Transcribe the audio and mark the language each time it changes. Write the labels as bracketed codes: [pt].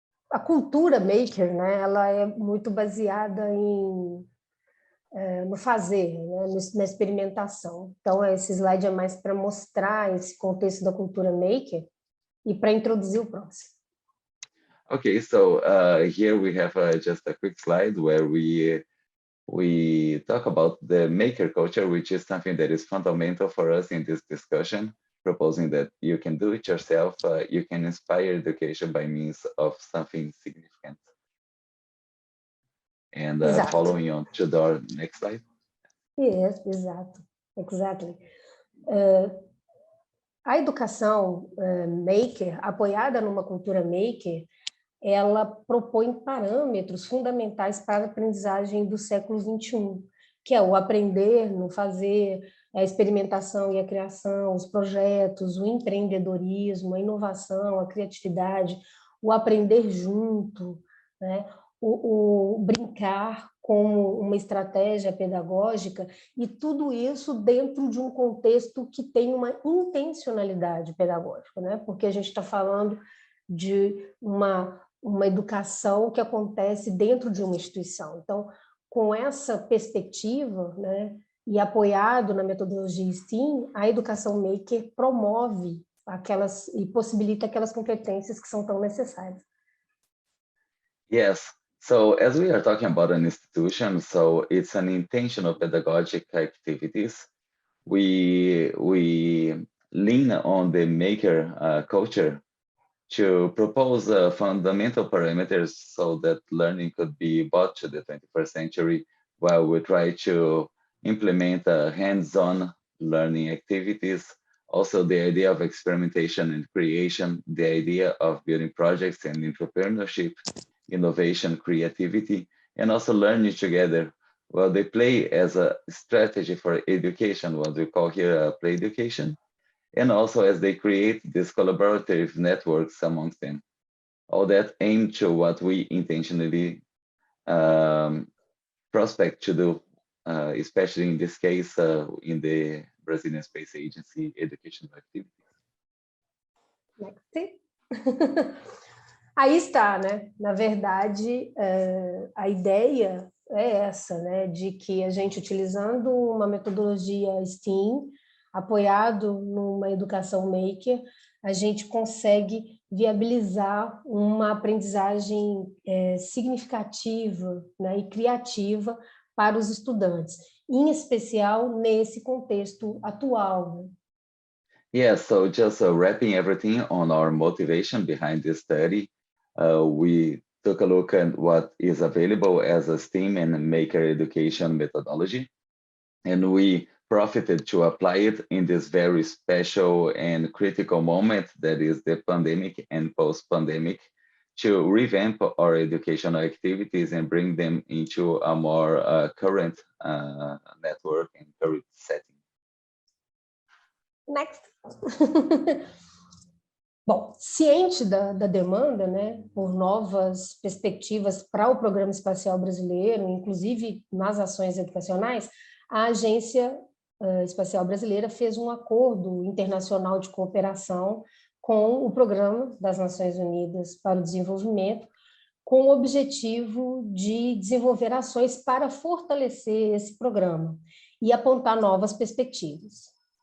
[pt] A cultura maker, né, ela é muito baseada no fazer, né, na experimentação. Então, esse slide é mais para mostrar esse contexto da cultura maker e para introduzir o próximo. [en] Okay, so here we have just a quick slide where we talk about the maker culture, which is something that is fundamental for us in this discussion, proposing that you can do it yourself, you can inspire education by means of something significant. And following on to the next slide. Yes, [pt] exato, [en] exactly. [pt] A educação maker, apoiada numa cultura maker, ela propõe parâmetros fundamentais para a aprendizagem do século XXI, que é o aprender no fazer, a experimentação e a criação, os projetos, o empreendedorismo, a inovação, a criatividade, o aprender junto, né? o brincar como uma estratégia pedagógica, e tudo isso dentro de um contexto que tem uma intencionalidade pedagógica, né? Porque a gente está falando de uma educação que acontece dentro de uma instituição. Então, com essa perspectiva, né, e apoiado na metodologia STEAM, a educação maker promove aquelas e possibilita aquelas competências que são tão necessárias. [en] Yes. So as we are talking about an institution, so it's an intentional pedagogic activities. We lean on the maker culture to propose fundamental parameters so that learning could be brought to the 21st century, while we try to implement hands-on learning activities. Also, the idea of experimentation and creation, the idea of building projects and entrepreneurship, innovation, creativity, and also learning together. Well, they play as a strategy for education, what we call here play education, and also as they create these collaborative networks amongst them. All that aim to what we intentionally prospect to do, especially in this case, in the Brazilian Space Agency educational activities. Next. [pt] Aí está, né? Na verdade, a ideia é essa, né? De que a gente, utilizando uma metodologia STEAM, apoiado numa educação maker, a gente consegue viabilizar uma aprendizagem significativa, né? E criativa para os estudantes, em especial nesse contexto atual. Né? [en] Yeah, so just wrapping everything on our motivation behind this study, we took a look at what is available as a STEAM and maker education methodology, and we profited to apply it in this very special and critical moment that is the pandemic and post-pandemic, to revamp our educational activities and bring them into a more current network and current setting. Next. [pt] Bom, ciente da demanda, né, por novas perspectivas para o Programa Espacial Brasileiro, inclusive nas ações educacionais, a Agência Espacial Brasileira fez um acordo internacional de cooperação com o Programa das Nações Unidas para o Desenvolvimento, com o objetivo de desenvolver ações para fortalecer esse programa e apontar novas perspectivas.